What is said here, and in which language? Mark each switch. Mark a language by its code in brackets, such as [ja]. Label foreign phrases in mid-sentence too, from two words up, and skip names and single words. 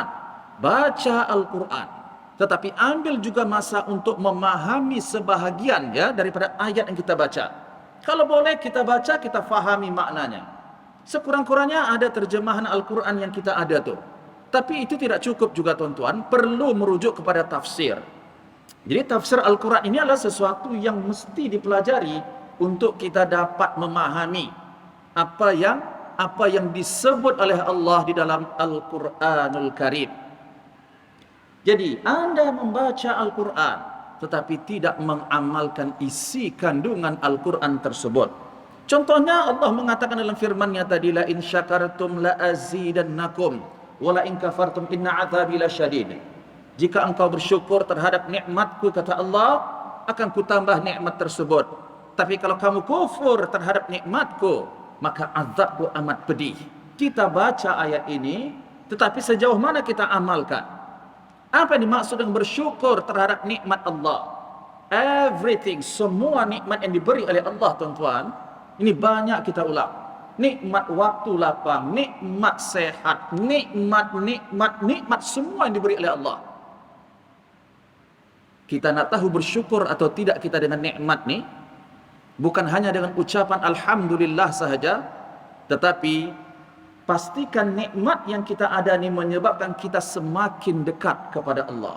[ms] Baca Al-Quran, tetapi ambil juga masa untuk memahami sebahagian ya daripada ayat yang kita baca. Kalau boleh kita baca, kita fahami maknanya. Sekurang-kurangnya ada terjemahan Al-Quran yang kita ada tu. Tapi itu tidak cukup juga, tuan-tuan, perlu merujuk kepada tafsir. Jadi tafsir Al-Quran ini adalah sesuatu yang mesti dipelajari untuk kita dapat memahami apa yang disebut oleh Allah di dalam Al-Quranul Karim. Jadi anda membaca Al-Quran tetapi tidak mengamalkan isi kandungan Al-Quran tersebut. Contohnya Allah mengatakan dalam firman-Nya tadi, [ar] لئن شكرتم لأزيدنكم ولئن كفرتم إن عذابي لشديد. [ms] Jika engkau bersyukur terhadap nikmatku, kata Allah, akan kutambah nikmat tersebut. Tapi kalau kamu kufur terhadap nikmatku, maka azabku amat pedih. Kita baca ayat ini, tetapi sejauh mana kita amalkan? Apa yang dimaksud dengan bersyukur terhadap nikmat Allah? Everything, semua nikmat yang diberi oleh Allah, tuan-tuan, ini banyak kita ulang. Nikmat waktu lapang, nikmat sehat, nikmat semua yang diberi oleh Allah. Kita nak tahu bersyukur atau tidak kita dengan nikmat ni, bukan hanya dengan ucapan Alhamdulillah sahaja, tetapi pastikan nikmat yang kita ada ni menyebabkan kita semakin dekat kepada Allah.